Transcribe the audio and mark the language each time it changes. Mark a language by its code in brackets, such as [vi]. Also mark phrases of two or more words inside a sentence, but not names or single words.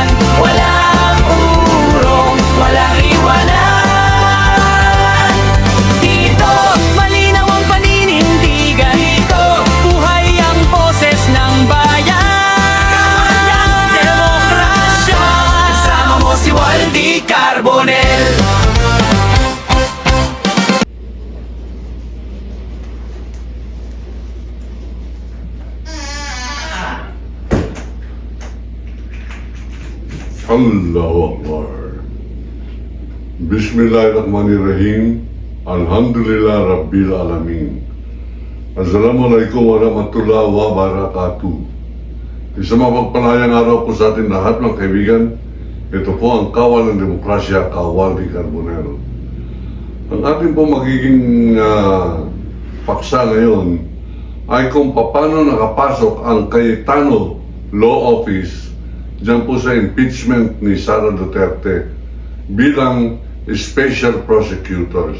[tl] Walang urong, walang iwanan. Dito, malinaw ang paninindigan. Dito, buhay ang boses ng bayan. Demokrasya, kasama mo si Waldy Carbonell. [ar] الله أكبر. بسم الله الرحمن الرحيم. الحمد لله رب العالمين. السلام عليكم ورحمة الله وبركاته. [tl] Isang mapagpalayang araw po sa atin lahat mga kaibigan. Ito po ang Kawal ng Demokrasya, Waldy Carbonell. Ang ating po magiging paksa ngayon ay kung paano nakapasok ang Cayetano Law Office diyan po sa impeachment ni Sara Duterte bilang [en] special prosecutors.